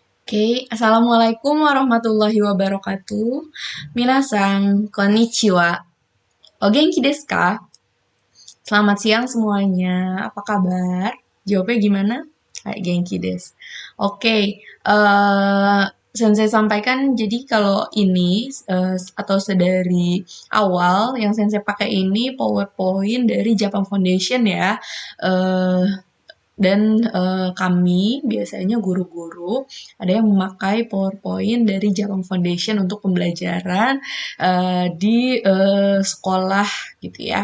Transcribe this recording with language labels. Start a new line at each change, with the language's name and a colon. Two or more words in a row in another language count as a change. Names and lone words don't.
Arabic: Oke, السلام عليكم ورحمة الله وبركاته.
Japanese: みなさん、こんにちは. お元気ですか?
Indonesian: Selamat siang semuanya. Apa kabar? Jawabnya gimana? Hai,
Japanese: 元気です.
Indonesian: Oke, Sensei sampaikan jadi kalau ini atau sedari awal yang Sensei pakai ini PowerPoint dari Japan Foundation ya. Eh, dan kami biasanya guru-guru ada yang memakai PowerPoint dari Japan Foundation untuk pembelajaran di sekolah gitu ya.